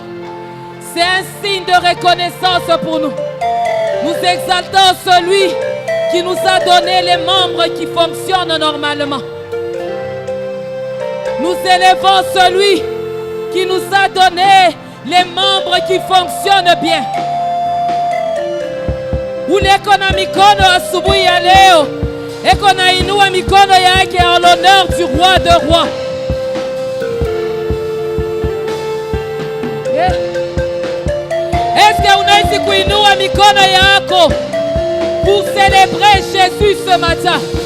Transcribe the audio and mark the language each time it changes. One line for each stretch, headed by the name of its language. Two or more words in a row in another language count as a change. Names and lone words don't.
French: C'est un signe de reconnaissance pour nous. Nous exaltons celui qui nous a donné les membres qui fonctionnent normalement. Nous élevons celui qui nous a donné les membres qui fonctionnent bien.
Swahili: Ule kona mikono asubuhi ya leo, eko na inua mikono yake
French: en l'honneur du roi de rois. Est-ce que
Swahili: unaweza kuinua mikono yako
French: pour célébrer Jésus ce matin?